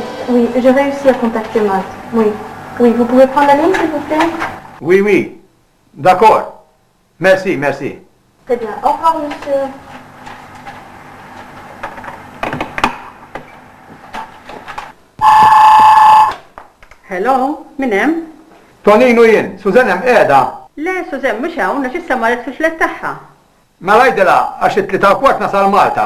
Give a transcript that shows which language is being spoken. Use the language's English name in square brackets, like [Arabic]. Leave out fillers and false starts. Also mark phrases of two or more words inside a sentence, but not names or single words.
[French] Oui, j'ai réussi à contacter Malte. Oui. Oui, vous pouvez prendre la ligne, s'il vous plaît? Oui, oui. D'accord. Merci, merci. Très bien. Au revoir, monsieur. [Maltese] Hello, min hemm? Tonino jien, Suzan hemm qiegħda. Le, Sużen, mhux hawn, għax issa marret fil-flet tagħha. Ma rajdela għax it-3 kwart nasal Malta.